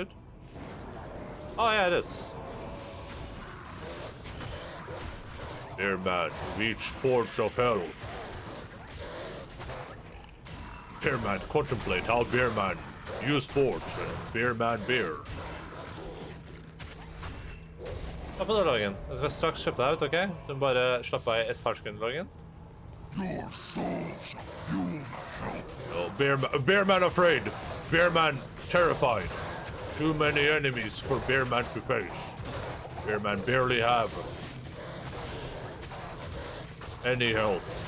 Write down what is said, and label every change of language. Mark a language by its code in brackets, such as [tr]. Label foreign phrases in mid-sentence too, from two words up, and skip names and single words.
[en] Oh yeah, it is. Bearman, reach Forge of Hell. Bearman, contemplate how Bearman use Forge and Bearman beer. [no] Hva på dagen? Jeg skal straks kjøpe deg ut, ok? Du må bare slappe av i et par sekunder dagen. [en] Your soul shall fuel the hell. Oh, Bearman afraid. Bearman terrified. Too many enemies for Bearman to face. Bearman barely have any health.